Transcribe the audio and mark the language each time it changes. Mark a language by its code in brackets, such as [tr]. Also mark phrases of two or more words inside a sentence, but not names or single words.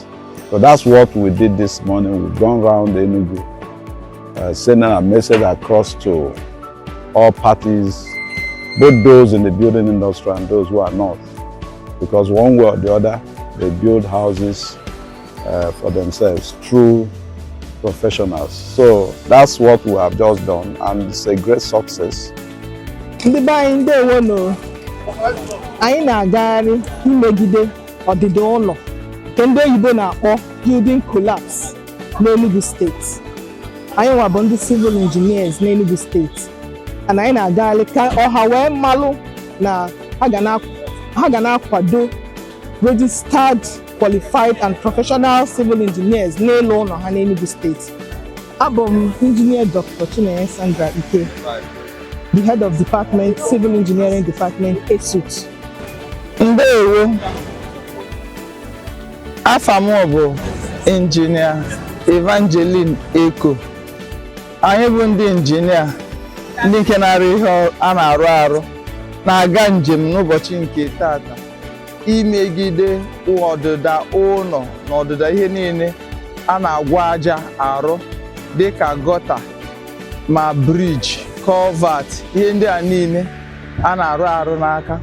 [en] So that's what we did this morning. We've gone around Enugu, sending a message across to all parties, both those in the building industry and those who are not. Because one way or the other, they build houses for themselves through professionals. So that's what we have just done, and it's a great success. [ig] Ndị be anyị ndewono, anyị na-agagharị imegide ọdịda ụlọ nke ndị oyibo na-akpọ [en] building collapse [ig] n'Enugu steeti. Anyị nwa bụ ndị [en] civil engineers [ig] n'Enugu steeti, and anyị na-agagharị ka ọha wee mmalụ na ha ga na-akwado [en] registered, qualified and professional civil engineers [ig] n'elu ụlọ ha n'Enugu steeti. Abụ m Engineer Dr. Chinenye Sandra Ike, [en] the head of department, Civil Engineering Department, ESUT. [ig] Ndewo. Afa m bụ Engineer Evangeline Eko. Anyị bụ ndị injinia ndị nke na-arụ ihe a na-arụ arụ na-aga njem n'ụbọchị nke tata imegide ọdịda ụlọ na ọdịda ihe niile a na-agwa aja arụ dịka gọta ma briji, culvert, ihe ndị a niile a na-arụ arụ n'aka.